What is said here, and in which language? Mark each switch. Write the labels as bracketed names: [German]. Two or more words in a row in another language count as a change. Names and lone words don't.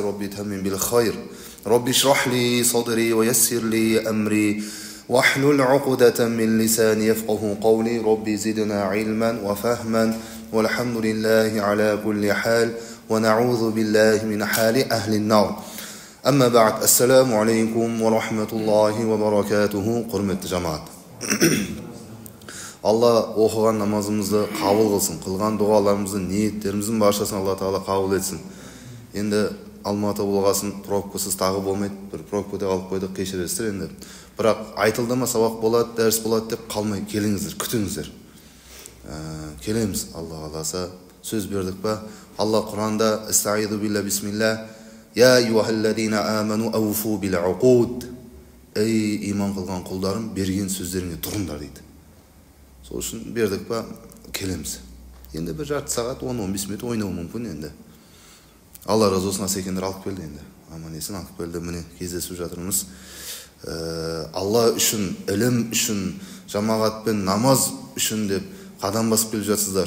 [Arabic] ربي تمم بالخير ربي اشرح لي صدري ويسر لي أمري واحلل عقدة من لساني يفقه قولي ربي زدنا علما وفهما والحمد لله على كل حال ونعوذ بالله من حال أهل النار أما بعد السلام عليكم ورحمة الله وبركاته قرمت جماعة Allah [Kazakh] оқыған намазымызды қабыл қылсын, қылған дұғаларымызды, ниеттеріміздің баршасын Алла Тағала қабыл етсін. Енді Алматы болғасын пробкасыз тағы болмайды. Бір пробкада қалып қойдық, кешіресіздер енді. Бірақ айтылды ма сабақ болады, дәріс болады деп қалмай келіңіздер, күтіңіздер. Келеміз, Алла қаласа. Сөз бердік па? Алла Құранда [Arabic] "أستعيذ بالله بسم الله يا أيها الذين آمنوا أوفوا بالعقود". [Kazakh] Ей иман қылған құлдарым, берген сөздеріңе тұрыңдар дейді. Сол үшін бердік па? Келеміз. Енді бір жарты сағат, 10-15 минут ойнау мүмкін енді. Алла разы болсын, асекендер алып келді енді. Аман есен алып келді. Міне кездесіп жатырмыз. Алла үшін, ілім үшін, жамағатпен намаз үшін деп қадам басып келіп жатсыздар.